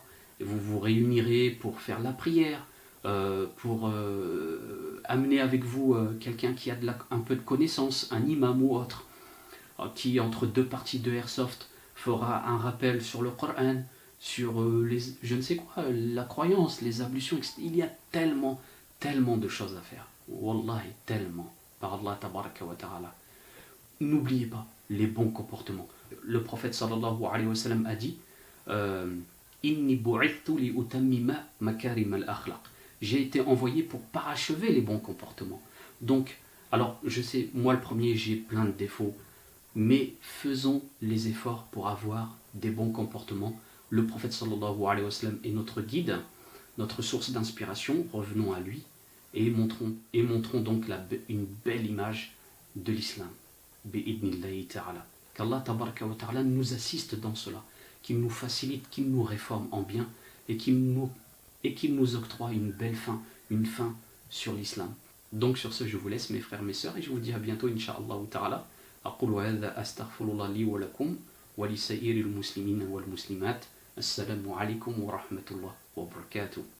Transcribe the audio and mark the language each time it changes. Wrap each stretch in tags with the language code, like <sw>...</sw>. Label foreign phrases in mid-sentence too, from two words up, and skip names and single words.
<fr>Vous vous réunirez pour faire la prière, pour amener avec vous quelqu'un qui a un peu de connaissance, un imam ou autre, qui entre deux parties de airsoft fera un rappel sur le Coran, sur je ne sais quoi, la croyance, les ablutions, etc. Il y a tellement de choses à faire. Wallahi, tellement. Par Allah</fr> <ar>تبارك وتعالى.</ar> <fr>N'oubliez pas les bons comportements. Le prophète</fr> <ar>صلى الله عليه وسلم</ar> <fr>a dit</fr> <ar>إني بعثت لأتمم مكارم الأخلاق.</ar> <fr>J'ai été envoyé pour parachever les bons comportements. Donc, alors, je sais, moi le premier, j'ai plein de défauts, mais faisons les efforts pour avoir des bons comportements. Le prophète</fr> <ar>صلى الله عليه وسلم</ar> <fr>est notre guide, notre source d'inspiration, revenons à lui, et montrons donc une belle image de l'islam.</fr> <ar>بإذن الله تعالى.</ar> <fr>Qu'Allah</fr> <ar>تبارك وتعالى</ar> <fr>nous assiste dans cela, qu'il nous facilite, qu'il nous réforme en bien, et qu'il nous octroie une belle fin, une fin sur l'islam. Donc sur ce, je vous laisse mes frères, mes sœurs, et je vous dis à bientôt,</fr> <ar>إن شاء الله تعالى. أقول هذا أستغفر الله لي ولكم ولسائر المسلمين والمسلمات. السلام عليكم ورحمة الله وبركاته.</ar>